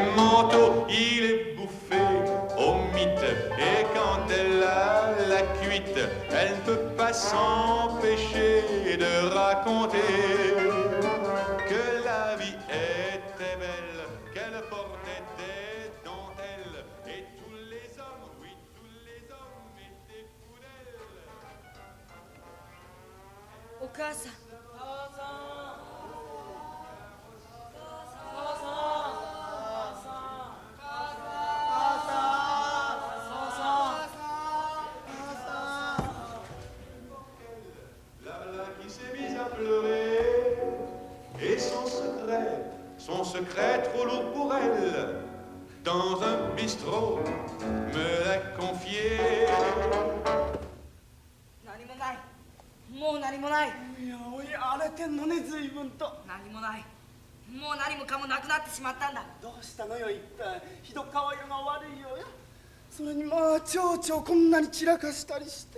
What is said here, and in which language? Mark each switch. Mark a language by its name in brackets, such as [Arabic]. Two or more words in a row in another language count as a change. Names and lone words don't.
[French] manteau, il est bouffé au mythe, et quand elle a la cuite, elle ne peut pas s'empêcher de raconter que la vie était belle, qu'elle portait des dentelles, et tous les hommes, oui, tous les hommes étaient fous d'elle. [Japanese] お母さん。 [French] Qui s'est mise à pleurer, et son secret trop lourd pour elle, dans un bistrot me l'a confié. [Japanese] 何もない。もう何もない。いや、おい荒れてんのね、随分と。何もない。もう何もかもなくなってしまったんだ。どうしたのよ一体。ひど顔色が悪いよ。それにまあ蝶々こんなに散らかしたりして。